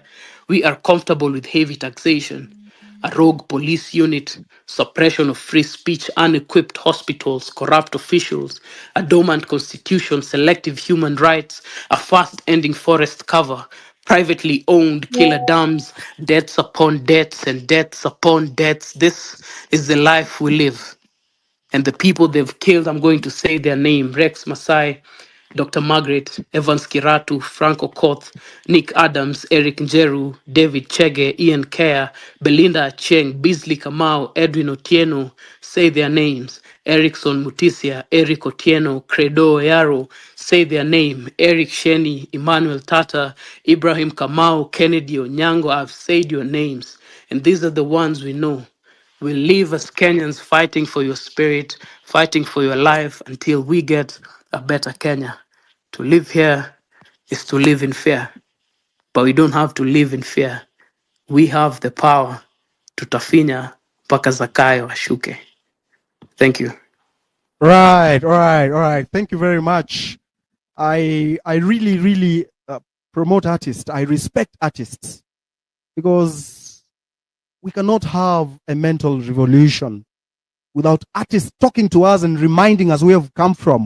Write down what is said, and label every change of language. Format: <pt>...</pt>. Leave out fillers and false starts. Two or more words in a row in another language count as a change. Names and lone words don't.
<en>We are comfortable with heavy taxation, a rogue police unit, suppression of free speech, unequipped hospitals, corrupt officials, a dormant constitution, selective human rights, a fast ending forest cover, privately owned killer dams, debts upon debts and debts upon debts. This is the life we live. And the people they've killed, I'm going to say their name: Rex Masai, Dr. Margaret, Evans Kiratu, Franco Koth, Nick Adams, Eric Njeru, David Chege, Ian Kerr, Belinda Acheng, Beasley Kamau, Edwin Otieno. Say their names: Erickson Mutisia, Eric Otieno, Credo Yaro. Say their name: Eric Sheni, Emmanuel Tata, Ibrahim Kamau, Kennedy Onyango. I've said your names, and these are the ones we know. We live as Kenyans fighting for your spirit, fighting for your life until we get a better Kenya. To live here is to live in fear, but we don't have to live in fear. We have the power.</en> <sw>Tutafinya mpaka Zakayo ashuke.</sw> <en>Thank you. Right, all right, all right. Thank you very much. I really, really promote artists. I respect artists. Because we cannot have a mental revolution without artists talking to us and reminding us where we've come from.</en>